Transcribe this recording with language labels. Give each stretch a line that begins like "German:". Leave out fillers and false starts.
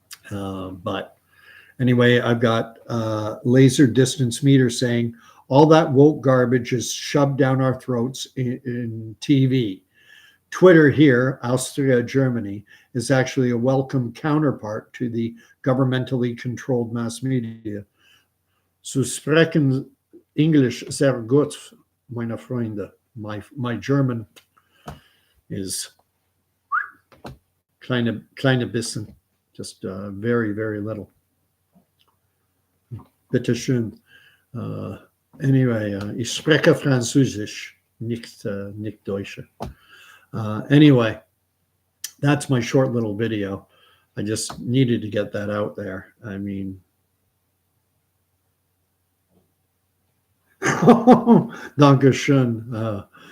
English: But anyway, I've got laser distance meter saying all that woke garbage is shoved down our throats in TV. Twitter here, Austria, Germany, is actually a welcome counterpart to the governmentally controlled mass media.
German: So sprechen English sehr gut, meine Freunde.
English: My German is
German: kleine bisschen,
English: just very, very little.
German: Bitte schön.
English: Anyway,
German: ich spreche Französisch, nicht Deutsch.
English: Anyway, that's my short little video. I just needed to get that out there. I mean,
German: danke schön.